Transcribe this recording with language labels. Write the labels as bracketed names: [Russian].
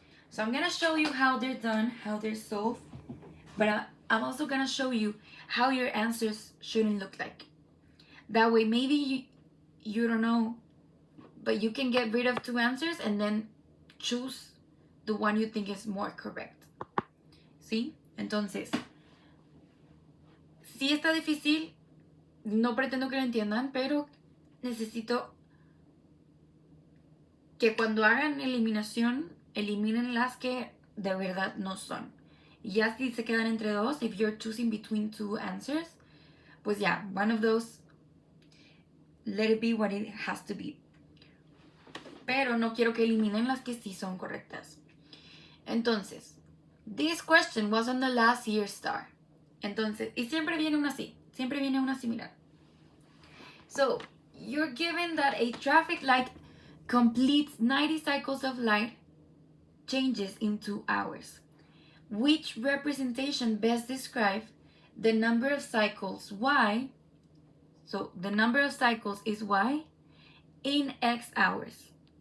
[English] So I'm gonna show you how they're done, how they're solved, but I'm also gonna show you how your answers shouldn't look like. That way, maybe you don't know, but you can get rid of two answers and then choose the one you think is more correct. [Spanish] ¿Sí? Entonces, sí está difícil, no pretendo que lo entiendan, pero necesito que cuando hagan eliminación, eliminen las que de verdad no son. Y ya si se quedan entre dos, [English] if you're choosing between two answers, [Spanish] pues ya, [English] one of those, let it be what it has to be. [Spanish] Pero no quiero que eliminen las que sí son correctas. Entonces, [English] this question was on the last year star. [Spanish] Entonces, y siempre viene una así, siempre viene una similar. [English] So, you're given that a traffic light completes 90 cycles of light changes in 2 hours. Which representation best describes the number of cycles y, so the number of cycles is y, in x hours.